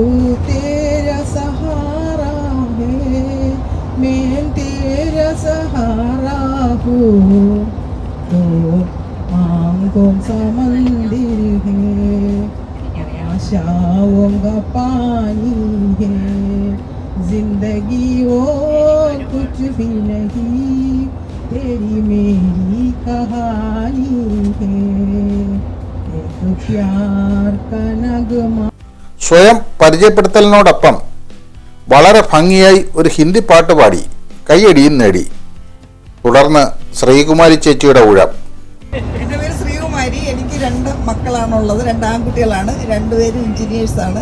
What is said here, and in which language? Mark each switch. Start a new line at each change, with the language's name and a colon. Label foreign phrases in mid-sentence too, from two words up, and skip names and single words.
Hindi: तेरा सहारा है, मैं तेरा सहारा हूँ, तो आंखों सा मंदिर है, आशाओं का पानी है, जिंदगी और कुछ भी नहीं, तेरी मेरी कहानी है, एक प्यार का नगमा.
Malayalam: സ്വയം പരിചയപ്പെടുത്തലിനോടൊപ്പം വളരെ ഭംഗിയായി ഒരു ഹിന്ദി പാട്ട് പാടി കൈയടിയും നേടി. തുടർന്ന് ശ്രീകുമാരി ചേച്ചിയുടെ ഊഴം. എൻ്റെ പേര് ശ്രീകുമാരി. എനിക്ക് 2 മക്കളാണുള്ളത്. 2 ആൺകുട്ടികളാണ്. 2 പേരും എഞ്ചിനീയേഴ്സാണ്.